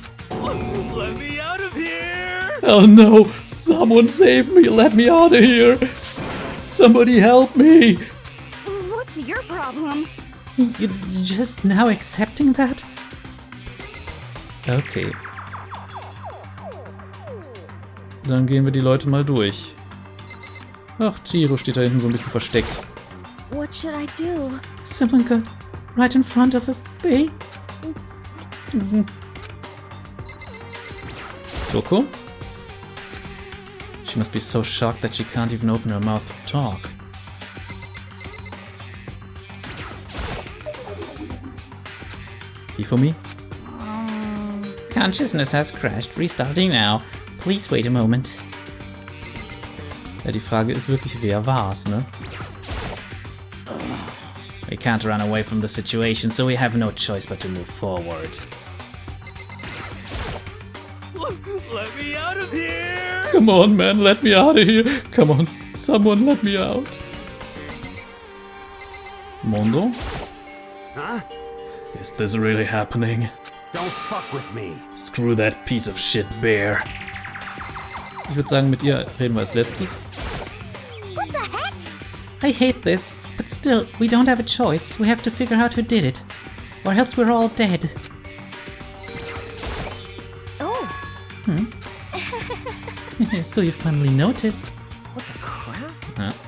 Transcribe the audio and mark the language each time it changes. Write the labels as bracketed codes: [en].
[en] Let me out of here! Oh no! Someone save me! Let me out of here! Somebody help me! What's your problem? You're just now accepting that? Okay. [de] Dann gehen wir die Leute mal durch. Ach, Chiro steht da hinten so ein bisschen versteckt. [en] What should I do? Someone got right in front of us. They... Toko? She must be so shocked that she can't even open her mouth to talk. For me? Consciousness has crashed. Restarting now. Please wait a moment. [de] Ja, die Frage ist wirklich, wer war's, ne? [en] We can't run away from the situation, so we have no choice but to move forward. Let me out of here! Come on, man, let me out of here. Come on, someone let me out. Mondo? Huh? Is this really happening? Don't fuck with me. Screw that piece of shit bear. [de] Ich würde sagen, mit ihr reden wir als letztes. [en] I hate this, but still, we don't have a choice. We have to figure out who did it, or else we're all dead. Oh, So you finally noticed. What the crap?